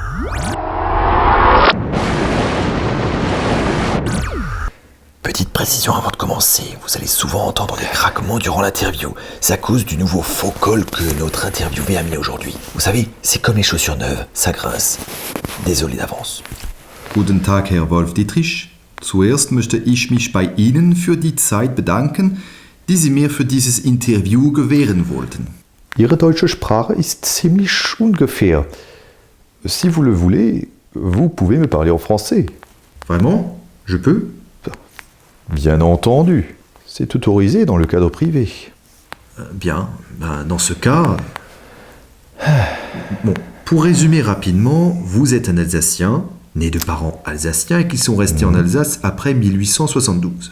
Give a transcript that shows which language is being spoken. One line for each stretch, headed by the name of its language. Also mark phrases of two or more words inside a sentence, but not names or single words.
French: Petite précision avant de commencer, vous allez souvent entendre des craquements durant l'interview. C'est à cause du nouveau faux col que notre interviewé a mis aujourd'hui. Vous savez, c'est comme les chaussures neuves, ça grince. Désolé d'avance.
German: Guten Tag, Herr Wolf-Dietrich. Zuerst möchte ich mich bei Ihnen für die Zeit bedanken, die Sie mir für dieses Interview gewähren wollten. Ihre deutsche Sprache ist ziemlich ungefähr.
French: Si vous le voulez, vous pouvez me parler en français. Vraiment? Je peux? Bien entendu, c'est autorisé dans le cadre privé. Bien, dans ce cas... Bon, pour résumer rapidement, vous êtes un Alsacien, né de parents alsaciens et qui sont restés en Alsace après 1872.